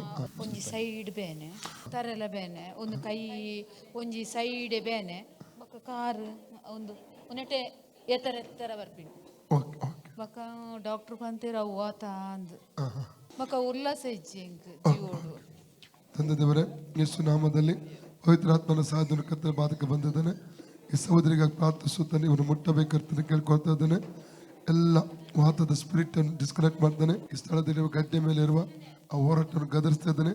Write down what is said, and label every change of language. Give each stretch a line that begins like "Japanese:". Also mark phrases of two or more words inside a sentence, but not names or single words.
Tulu: ಒಂಜಿ ಸೈಡ್ ಬೇನೆ ತರೆಲ ಬೇನೆ ಒಂದು ಕೈ ಒಂಜಿ ಸೈಡ್ ಬೇನೆ ಬೊಕ ಕಾರ್ ಒಂದು ನೆಟೆ ಎತ್ತರ ಎತ್ತರ ಬರ್ಪಿನಿ
English: OK OK
Tulu: ಬೊಕ ಡಾಕ್ಟರ್ ಪಂತೇರ ಅವು ಆತ ಅಂದ್ ಬೊಕ ಉಲ್ಲಾಸ ಇಜ್ಜಿ ಎಂಕ್ ಜೀವೋಡು
Kannada: ತಂದೆ ದೇವರೇ ಯೇಸು ನಾಮದಲ್ಲಿ ಪವಿತ್ರಾತ್ಮನ ಸಾಧನ ಕರ್ತನ ಬಾಧಕ ಬಂದಿದ್ದಾನೆ. ಈ ಸಹೋದರಿಗಾಗಿ ಪ್ರಾರ್ಥಿಸುತ್ತಾನೆ. ಇವನು ಮುಟ್ಟಬೇಕಂತ ಕೇಳ್ಕೊಳ್ತಾ ಇದ್ದಾನೆ. ಎಲ್ಲ ವಾತದ ಸ್ಪಿರಿಟ್ ಅನ್ನು ಡಿಸ್ಕನೆಕ್ಟ್ ಮಾಡ್ತಾನೆ. ಈ ಸ್ಥಳದಲ್ಲಿ ಗಡ್ಡೆ ಮೇಲೆ ಇರುವ ಆ ಹೋರಾಟವನ್ನು ಗದರಿಸ್ತಾ ಇದ್ದಾನೆ.